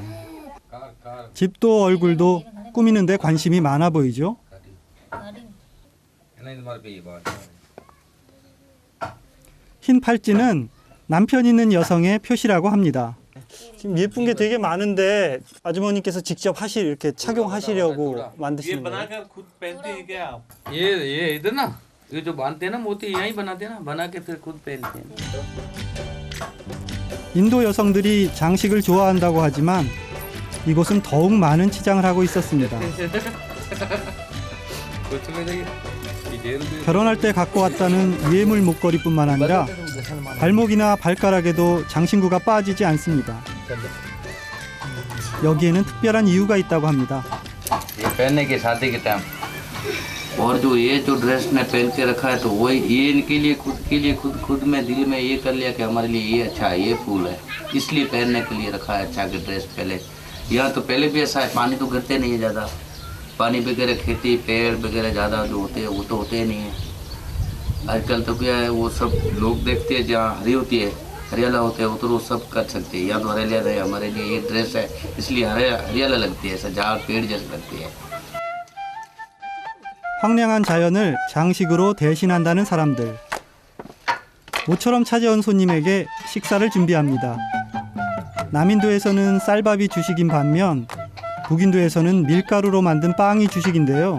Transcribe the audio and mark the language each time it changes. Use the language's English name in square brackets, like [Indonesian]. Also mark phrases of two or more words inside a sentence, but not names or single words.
[Korean] 집도 얼굴도 꾸미는데 관심이 많아 보이죠? 흰 팔찌는 남편 있는 여성의 표시라고 합니다. 지금 예쁜 게 되게 많은데 아주머니께서 직접 이렇게 착용하시려고 [Hindi] ये [Korean] 만드시는 거예요? [Hindi] बनाकर खुद पहनते हैं क्या आप ये इधर ना ये जो बांधते हैं ना मोती यहीं बनाते हैं ना बना के फिर खुद पहनते हैं [Korean] 인도 여성들이 장식을 좋아한다고 하지만 이곳은 더욱 많은 치장을 하고 있었습니다. 결혼할 때 갖고 왔다는 유해물 목걸이뿐만 아니라 발목이나 발가락에도 장신구가 빠지지 않습니다. 여기에는 특별한 이유가 있다고 합니다. ये पहनने के शादी के टाइम और जो ये जो ड्रेस ने पहन के रखा है तो वही ये इनके लिए खुद में दिल में ये कर लिया कि हमारे लिए ये अच्छा है ये फूल है इसलिए पहनने के लिए रखा है अच्छा कि ड्रेस पहले यहाँ तो पहले भी ऐसा है पानी तो गिरते नहीं है ज़्यादा पानी वगैरह खेती पेड़ वगैरह ज़्यादा जो होते हैं वो तो होते ही नहीं है आजकल तो क्या है वो सब लोग देखते हैं जहाँ हरी होती है हरियाला होते हैं वो तो वो सब कर सकते हैं यहाँ तो हरियाला है हमारे लिए ये ड्रेस है इसलिए हरियाला लगती है ऐसा झाड़ पेड़ जैसे लगती है 황량한 자연을 장식으로 대신한다는 사람들. 모처럼 찾아온 손님에게 식사를 준비합니다. 남인도에서는 쌀밥이 주식인 반면 북인도에서는 밀가루로 만든 빵이 주식인데요.